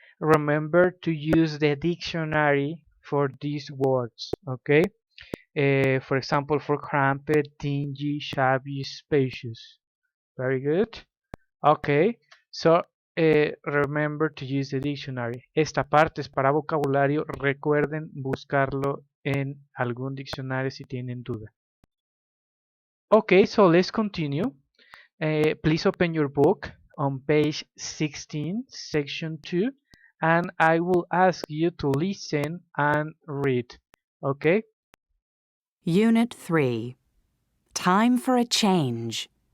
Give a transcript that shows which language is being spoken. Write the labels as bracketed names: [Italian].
[English] Remember to use the dictionary for these words, okay? For example, for cramped, dingy, shabby, spacious. Very good. Okay, so remember to use the dictionary. [Spanish] Esta parte es para vocabulario. Recuerden buscarlo en algún diccionario si tienen duda. [English] Okay, so let's continue. Please open your book on page 16, section 2, and I will ask you to listen and read. Okay? Unit 3. Time for a change.